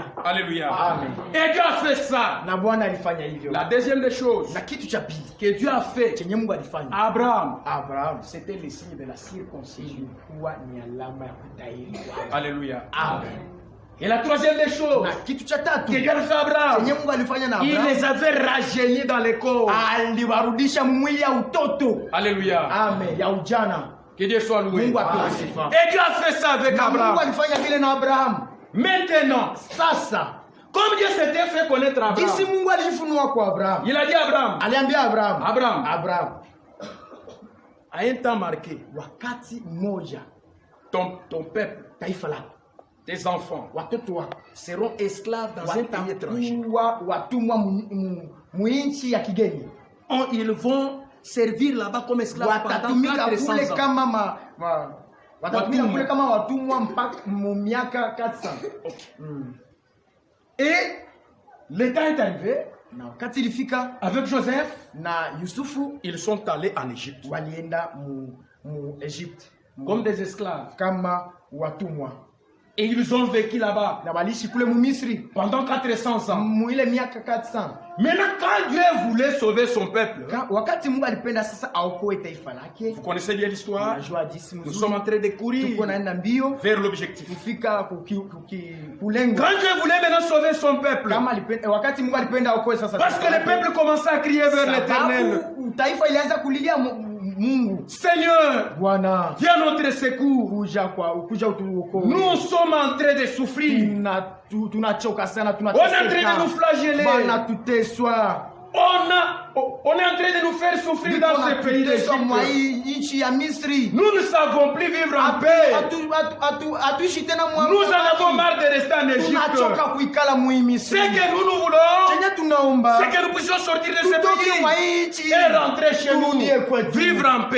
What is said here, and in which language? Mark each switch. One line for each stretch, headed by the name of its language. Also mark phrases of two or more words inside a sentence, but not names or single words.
French: Alléluia. Amen. Et Dieu a fait ça.
Swahili: Na Bwana alifanya hivyo.
French: La deuxième des choses
Swahili: Na kitu cha pili
French: que Dieu a fait,
Swahili: chenye Mungu alifanya,
French: Abraham. Abraham, c'était le signe de la circoncision,
Swahili: kuwa ni alama ya kutahiriwa.
French: Alléluia. Amen. Et la troisième des choses
Swahili: Na kitu cha tatu
French: que Dieu a fait à Abraham,
Swahili: chenye Mungu alifanya na
French: il Abraham, les avait rajeunis dans les corps.
Swahili: aliwarudisha mwili ya utoto.
French: Alléluia.
Swahili: Amen. Ya ujana.
French: Que Dieu soit loué.
Swahili: Mungu apewe sifa.
French: Et Dieu a fait ça avec
Swahili: Na Mungu
French: Abraham.
Swahili: alifanya vile na Abraham.
French: Maintenant,
Swahili: Sasa
French: comme Dieu s'était fait connaître à
Swahili: jinsi
French: Abraham,
Swahili: Mungu alijifunua kwa Abraham,
French: il a dit à Abraham,
Swahili: aliambia Abraham,
French: Abraham, à un temps marqué,
Swahili: wakati mmoja
French: ton peuple,
Swahili: taifa lako,
French: tes enfants
Swahili: watoto wako
French: seront esclaves dans un pays étranger.
Swahili: watumwa muinchi ya kigeni,
French: Ils vont servir là-bas comme esclaves pendant
Swahili: watatumika
French: 400
Swahili: kule
French: ans.
Swahili: kama watatumika Watumwa. kule kama watumwa mpaka miaka 400.
French: Et le temps est arrivé,
Swahili: Na wakati ilifika
French: avec Joseph,
Swahili: na Yusufu
French: ils sont allés en Égypte
Swahili: walienda mu Egypte
French: comme des esclaves.
Swahili: kama watumwa,
French: Et ils ont vécu là-bas
Swahili: na waliishi kule mu Misri
French: pendant 400 ans.
Swahili: mu ile miaka 400.
French: Maintenant, quand Dieu voulait sauver son peuple,
Swahili: Wakati Mungu alipenda sasa aokoe taifa lake,
French: vous connaissez bien l'histoire,
Swahili: unajua jinsi
French: nous
Swahili: mzuri
French: sommes en train de courir
Swahili: tuko naenda mbio
French: vers l'objectif.
Swahili: kufika kulenga.
French: Quand Dieu voulait maintenant sauver son peuple,
Swahili: Kama alipenda, wakati Mungu alipenda aokoe sasa
French: parce que le peuple commençait à crier vers l'Éternel,
Swahili: sababu taifa ilianza kulilia Mungu,
French: Seigneur,
Swahili: Bwana
French: viens à notre secours.
Swahili: kuja utuokoe.
French: Nous sommes en train de souffrir.
Swahili: Tunachoka sana,
French: On est en train de nous flageller.
Swahili: Bwana tuteswa.
French: On est en train de nous faire souffrir dans ce pays d'Égypte. Nous ne savons plus vivre en paix. Nous en avons marre de rester en Égypte. Ce que nous voulons, c'est que nous puissions sortir de ce pays et rentrer chez nous, vivre en paix.